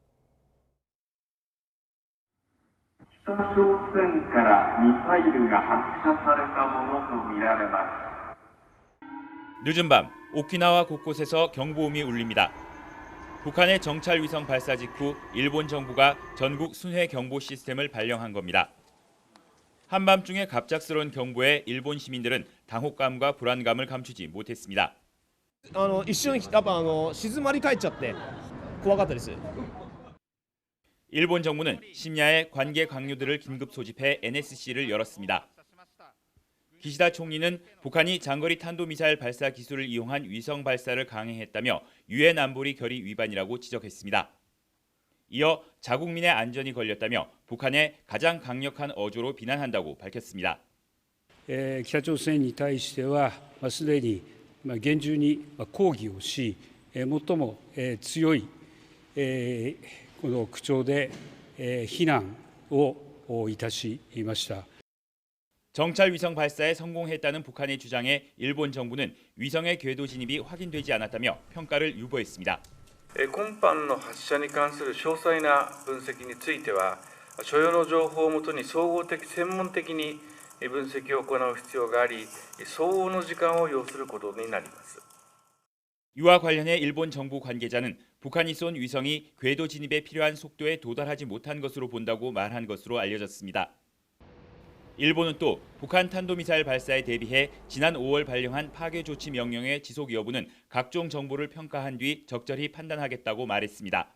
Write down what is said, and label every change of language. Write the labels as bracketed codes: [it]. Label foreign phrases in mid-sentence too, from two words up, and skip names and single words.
[ko] 늦은 밤 오키나와 곳곳에서 경보음이 울립니다. 북한의 정찰 위성 발사 직후 일본 정부가 전국 순회 경보 시스템을 발령한 겁니다. 한밤중에 갑작스러운 경보에 일본 시민들은 당혹감과 불안감을 감추지 못했습니다. [ja] 一瞬やっぱ静まり返っちゃって怖かったです。 [ko] 일본 정부는 심야에 관계 강요들을 긴급 소집해 NSC를 열었습니다. 기시다 총리는 북한이 장거리 탄도미사일 발사 기술을 이용한 위성 발사를 강행했다며 유엔 안보리 결의 위반이라고 지적했습니다. 이어 자국민의 안전이 걸렸다며 북한의 가장 강력한 어조로 비난한다고 밝혔습니다. [ja] 北朝鮮に対してはすでに厳重に抗議をし、最も強いこの口調で非難をいたしました。 [ko] 정찰 위성 발사에 성공했다는 북한의 주장에 일본 정부는 위성의 궤도 진입이 확인되지 않았다며 평가를 유보했습니다. [ja] 今般の発射に関する詳細な分析については、所要の情報をもとに総合的専門的に分析を行う必要があり、相応の時間を要することになります。 [ko] 이와 관련해 일본 정부 관계자는 북한이 쏜 위성이 궤도 진입에 필요한 속도에 도달하지 못한 것으로 본다고 말한 것으로 알려졌습니다. 일본은 또 북한 탄도미사일 발사에 대비해 지난 5월 발령한 파괴 조치 명령의 지속 여부는 각종 정보를 평가한 뒤 적절히 판단하겠다고 말했습니다.